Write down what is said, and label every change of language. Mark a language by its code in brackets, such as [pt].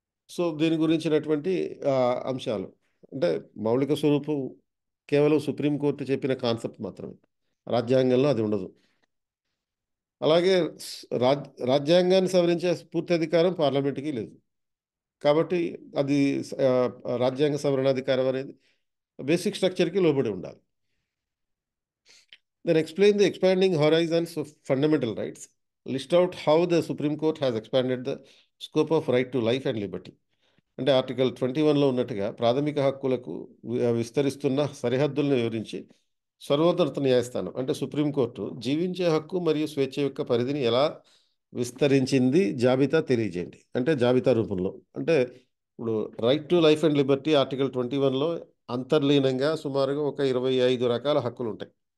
[te] So దీని గురించినటువంటి అంశాలు. అంటే మౌలిక స్వరూపం కేవలం సుప్రీంకోర్టు చెప్పిన కాన్సెప్ట్ మాత్రమే, రాజ్యాంగంలో అది ఉండదు. అలాగే రాజ్యాంగాన్ని సవరించే పూర్తి అధికారం పార్లమెంటుకి లేదు. కాబట్టి అది ఆ, రాజ్యాంగ సవరణాధికారం అనేది బేసిక్ స్ట్రక్చర్కి లోబడి ఉండాలి. [en] Then explain the expanding horizons of fundamental rights. List out how the Supreme Court has expanded the scope of right to life and liberty. [te] అంటే ఆర్టికల్ 21లో ఉన్నట్టుగా ప్రాథమిక హక్కులకు విస్తరిస్తున్న సరిహద్దులను వివరించి సర్వోన్నత న్యాయస్థానం అంటే సుప్రీంకోర్టు జీవించే హక్కు మరియు స్వేచ్ఛ యొక్క పరిధిని ఎలా విస్తరించింది జాబితా తెలియజేయండి. అంటే జాబితా రూపంలో. అంటే ఇప్పుడు [en] right to life and liberty [te] article 21లో అంతర్లీనంగా సుమారుగా ఒక 25 రకాల హక్కులు ఉంటాయి.